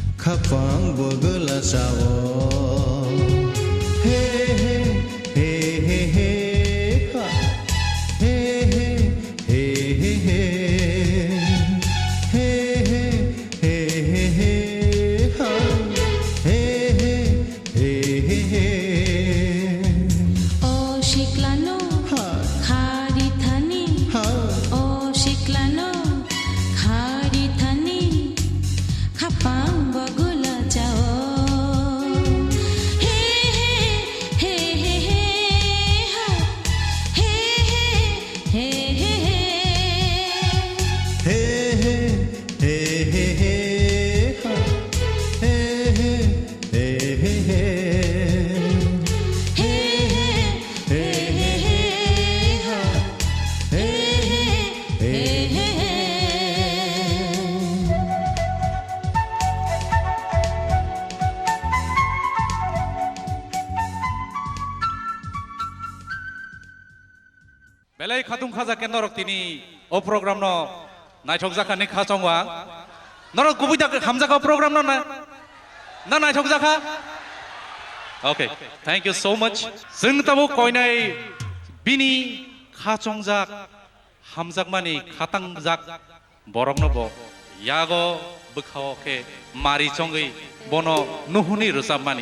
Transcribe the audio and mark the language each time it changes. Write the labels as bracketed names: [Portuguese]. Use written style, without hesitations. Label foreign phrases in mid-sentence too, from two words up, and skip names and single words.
[Kok Borok] khapang bogla jawo he he he he he ha he he he he he he he he he ha he he he he he o shiklano khari thani o shiklano khari thani khapang bagula jao he he he he ha he he he he hey hey hey hey hey ha hey hey hey hey hey hey hey hey ha hey hey hey Belai khatung khaja ken norok tini o program no naithok jaka ni kha chongwa norok kubida hamjaka program no na naithok jaka [English] Okay, thank you so much. [Kok Borok] Sing tabu koinai bini kha chongjak hamjak mani khatang jak borok no bo yago bukhao ke mari chongai bono nuhuni rusam mani.